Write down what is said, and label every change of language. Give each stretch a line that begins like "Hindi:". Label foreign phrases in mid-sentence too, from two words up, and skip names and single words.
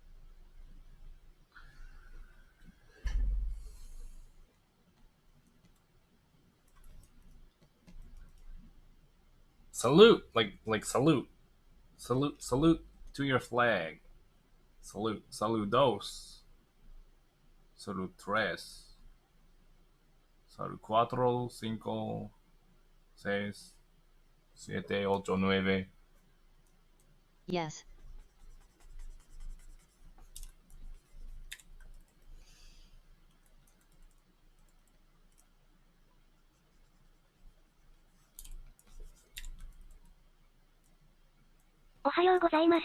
English: Salute, like salute. Salute to your flag. Salute.
Spanish: Saludos. Salud tres. Salud cuatro, cinco. seis, siete, ocho, nueve.
English: Yes.
Japanese: おはようございます。